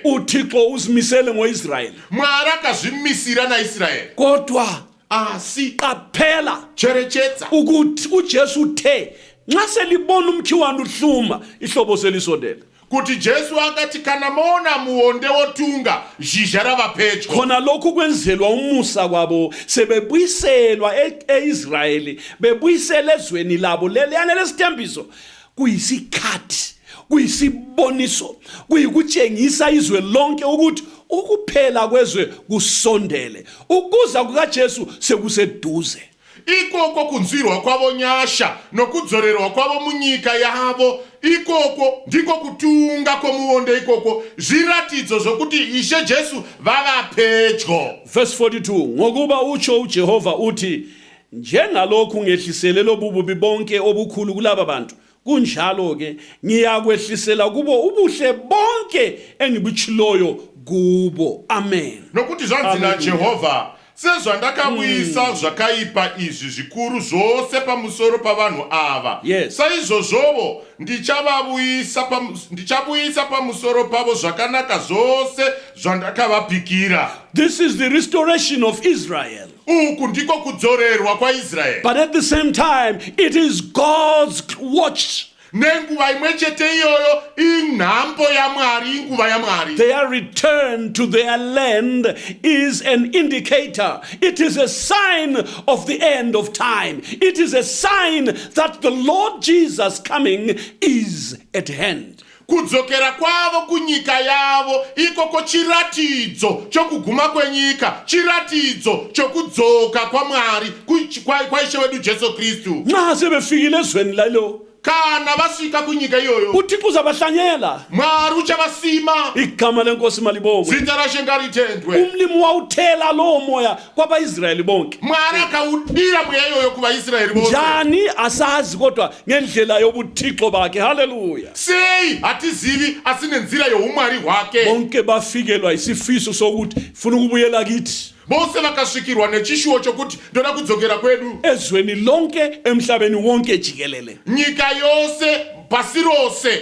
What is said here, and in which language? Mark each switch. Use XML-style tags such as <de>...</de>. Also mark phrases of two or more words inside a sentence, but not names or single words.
<nd>uThixo uzimisele ngoIsrael.</nd> <sn>Mwari akazvimisira naIsraeli.</sn> <nd>Kodwa</nd> <sn>asi</sn> <nd>qaphela</nd> <sn>cherechedza</sn> <nd>ukuthi uJesu uthe nxa selibona umkhiwane uhluma ihlobo selisondela.</nd> <sn>Kuti Jesu akati kana mona muonde wotunga zhizha rava pedyo.</sn> <nd>Khona lokhu kwenzelwa umusa kwabo sebebuyiselwa eIsraeli bebuyisela ezweni labo leliyana lesithembiso kuyisikhathi kuyisiboniso kuyikutshengisa izwe lonke ukuthi ukuphela kwezwe kusondele ukuza kukaJesu sekuseduze.</nd> <sn>Ikoko kunzwirwa kwavo nyasha nokudzorerwa kwavo munyika yavo ikoko ndiko kutunga kwomuonde ikoko zviratidzo zvokuti Ishe Jesu vava pedyo.</sn> <nd>Verse 42 ngokuba utsho uJehova uthi njengalokhu ngehlisele lobububi bonke obukhulu kulaba bantu kunjalo ke ngiyakwehlisela kubo ubuhle bonke engibutshiloyo kubo. Amen.</nd> <sn>Nokuti zvanzi naJehovha sezvandakabuyisa zvakaipa izvi zvikuru zvose pamusoro pavanhu ava. Saizvozvovo ndichabuyisa pamusoro pavo zvakanaka zvose zvandakavapikira.</sn> <en>This is the restoration of Israel.</en> <sn>Uku ndiko kudzorerwa kwaIsraeli.</sn> <en>But at the same time it is God's watch.</en> <sn>Nenguva imwe chete iyoyo inhambo yaMwari, inguva yaMwari.</sn> <en>Their return to their land is an indicator. It is a sign of the end of time. It is a sign that the Lord Jesus coming is at hand.</en> <sn>Kudzokera kwavo kunyika yavo ikoko chiratidzo chokuguma kwenyika, chiratidzo chokudzoka kwaMwari kwaIshe wedu Jesu Kristu.</sn> <nd>Nxa sebefikile ezweni lalo</nd> <sn>kana vasvika kunyika iyoyo</sn> <nd>uThixo uzabahlanyela,</nd> <sn>Mwari uchavasima.</sn> <nd>igama lenkosi malibongwe.</nd> <sn>Zita raShe ngaritendwe.</sn> <nd>Umlimi wawuthela lowo moya kwabaIsrayeli bonke.</nd> <sn>Mwari akawudira mweya iyoyo kuvaIsraeli bonke.</sn> <nd>Njani asazi kodwa ngendlela yobuthixo bakhe. Hallelujah.</nd> <sn>Sei hatizivi asi nenzira youmwari hwake.</sn> <nd>Bonke bafikelwa isifiso sokuthi funa ukubuyela kithi.</nd> <sn>Bose vakasvikirwa nechishuwo chokuti ndoda kudzokera kwedu.</sn> <nd>Ezweni lonke emhlabeni wonke jikelele.</nd> <sn>Nyika yose pasi rose.</sn>